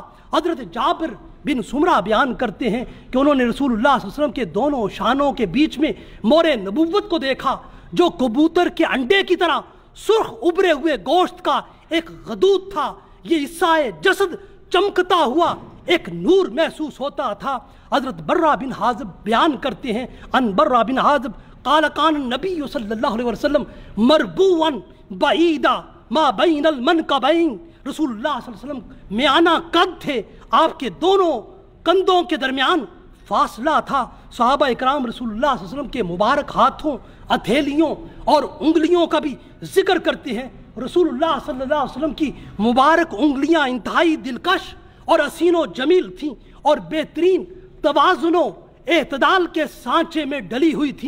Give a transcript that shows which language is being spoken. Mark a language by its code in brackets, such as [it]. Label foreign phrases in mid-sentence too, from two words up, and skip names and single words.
[ur] حضرت جابر بن سمرہ بیان کرتے ہیں کہ انہوں نے رسول اللہ [ar] صلی اللہ علیہ وسلم [ur] کے دونوں شانوں کے بیچ میں مہر نبوت کو دیکھا، جو کبوتر کے انڈے کی طرح سرخ ابھرے ہوئے گوشت کا ایک غدود تھا. یہ حصہ جسد چمکتا ہوا ایک نور محسوس ہوتا تھا. حضرت برہ بن حازب بیان کرتے ہیں، [ar] ان برہ بن حازب قال کان النبی صلی اللہ علیہ وسلم مربوعا بعیدا ما بین المنکبین. [ur] رسول اللہ [ar] صلی اللہ علیہ وسلم [ur] میانہ قد تھے، آپ کے دونوں کندھوں کے درمیان فاصلہ تھا. صحابہ اکرام رسول اللہ [ar] صلی اللہ علیہ وسلم [ur] کے مبارک ہاتھوں، ہتھیلیوں اور انگلیوں کا بھی ذکر کرتے ہیں. رسول اللہ [ar] صلی اللہ علیہ وسلم [ur] کی مبارک انگلیاں انتہائی دلکش اور حسین و جمیل تھیں، اور بہترین توازن و اعتدال کے سانچے میں ڈلی ہوئی تھیں.